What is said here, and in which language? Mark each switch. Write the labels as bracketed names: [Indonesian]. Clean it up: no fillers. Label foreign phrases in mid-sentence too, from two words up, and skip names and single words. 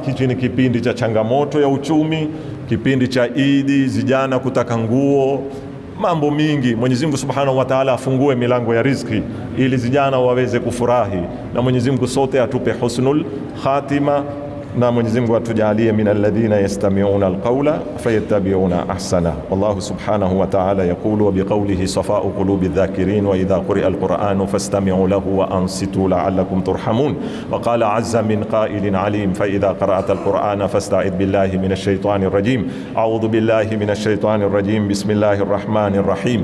[Swahili] Hichi ni kipindi cha changamoto ya uchumi, kipindi cha Idi, vijana kutaka nguo, mambo mingi. Mwenyezi Mungu [Arabic] سبحانه وتعالى [Swahili] afungue milango ya riziki ili vijana waweze kufurahi, na Mwenyezi Mungu sote atupe [Arabic] حسن الخاتمة, [Swahili] na Mwenyezi Mungu atujalie [Arabic] من الذين يستمعون القول فيتبعون أحسن. والله سبحانه وتعالى يقول وبقوله صفاء قلوب ذاكرين وإذا قرئ القرآن فاستمعوا له وأنصتوا لعلكم ترحمون. وقال عز من قائل عليم فإذا قرأت القرآن فاستعذ بالله من الشيطان الرجيم. أعوذ بالله من الشيطان الرجيم بسم الله الرحمن الرحيم.